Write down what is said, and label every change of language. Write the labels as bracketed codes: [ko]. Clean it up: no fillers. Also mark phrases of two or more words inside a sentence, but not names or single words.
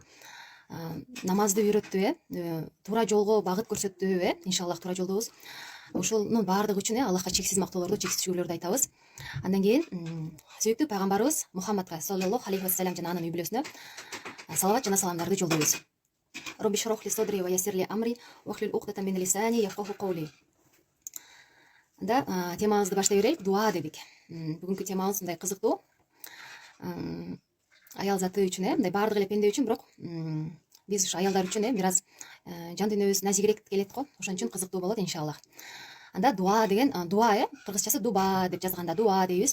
[ky] Намазды үйрөттү, туура жолго багыт көрсөттү, иншаллах туура жолдобуз. Ушунун баардыгы үчүн Аллахка чексиз мактоолорду, чексиз шүгүрлөрдү айтабыз. Андан кийин сүйүктүү пайгамбарыбыз Мухаммадка [ar] صلى الله عليه وسلم [ky] жана анын үй бүлөсүнө салават жана саламдарды жолдойбуз. [ar] رب اشرح لي صدري ويسر لي أمري واحلل عقدة من لساني يفقهوا قولي. [ky] Анда темабызды баштай берелик, дуа дедик. Бүгүнкү темабыз мындай кызыктуу. Аял заты үчүн, мындай баардык эле пенде үчүн, бирок биз ушу аялдар үчүн бир аз жан дүйнөбүз назигирээк келет го. Ошон үчүн кызыктуу болот иншаллах. Анда дуа деген, дуа кыргызчасы дуба деп жазганда дуа дейбиз.